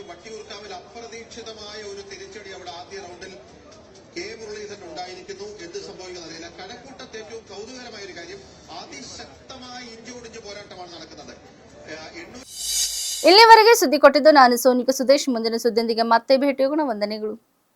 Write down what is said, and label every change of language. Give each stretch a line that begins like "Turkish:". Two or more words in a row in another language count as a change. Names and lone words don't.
Malayalam: വട്ടിയൂർക്കാവിൽ അപ്രതീക്ഷിതമായ ഒരു തിരിച്ചടി അവിടെ ആദ്യ റൗണ്ടിൽ കെ മുരളീധരൻ ഉണ്ടായിരിക്കുന്നു. എന്ത് സംഭവിക്കുന്നറിയില്ല. കഴക്കൂട്ടത്ത് ഏറ്റവും കൗതുകരമായ ഒരു കാര്യം അതിശക്തമായ ഇഞ്ചോടിഞ്ച് പോരാട്ടമാണ് നടക്കുന്നത്.
Kannada: ಇಲ್ಲಿವರೆಗೆ ಸುದ್ದಿ ಕೊಟ್ಟಿದ್ದು ನಾನು ಸೋನಿಕಾ ಸುದೇಶ್. ಮುಂದಿನ ಸುದ್ದಿಯೊಂದಿಗೆ ಮತ್ತೆ ಭೇಟಿಯಾಗೋಣ. ವಂದನೆಗಳು.